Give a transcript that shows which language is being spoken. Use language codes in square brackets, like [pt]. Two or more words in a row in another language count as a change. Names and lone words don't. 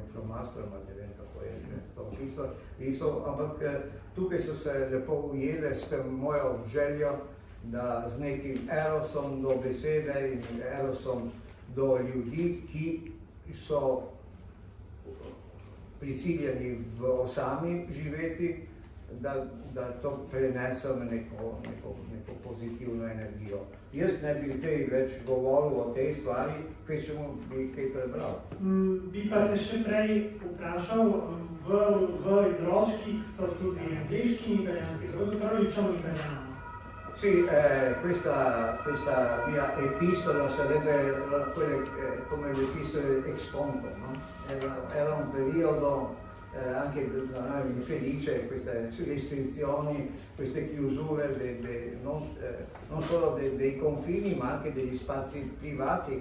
[sl] flomastrom, ne vem kako je to risal, ampak tukaj so se lepo ujele s tem mojo željo, da z nekim erosom do besede in erosom do ljudi, ki so prisiljeni v osami živeti, da to prenesem neko pozitivno energijo. Jaz ne bi tej več govoril o tej stvari, kaj čemu bi kaj prebral. Bi pa te še prej vprašal, v izročkih so tudi angliški in italijanski, kako [it] diciamo in italiano? Sì, questa mia epistola sarebbe come l'epistole ex conto, no? Era un periodo anche infelice, queste restrizioni, queste chiusure non solo dei confini ma anche degli spazi privati.